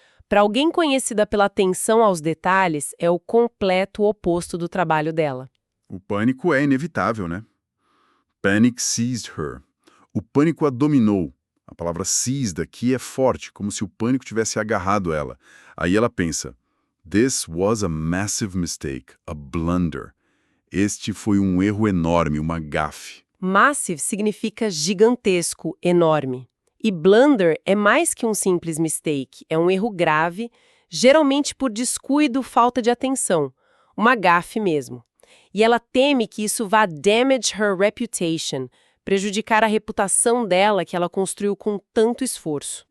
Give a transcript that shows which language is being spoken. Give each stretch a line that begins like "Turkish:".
Portuguese: Para alguém conhecida pela atenção aos detalhes, é o completo oposto do trabalho dela. O pânico é inevitável, né?
English: Panic seized her.
Portuguese: O pânico a dominou. A palavra seized aqui é forte, como se o pânico tivesse agarrado ela. Aí ela pensa,
English: this was a massive mistake, a blunder.
Portuguese: Este foi um erro enorme, uma gafe. Massive significa gigantesco, enorme. E blunder é mais que um simples mistake, é um erro grave, geralmente por descuido, falta de atenção. Uma gafe mesmo. E ela teme que isso vá
English: damage her reputation,
Portuguese: prejudicar a reputação dela que ela construiu com tanto esforço.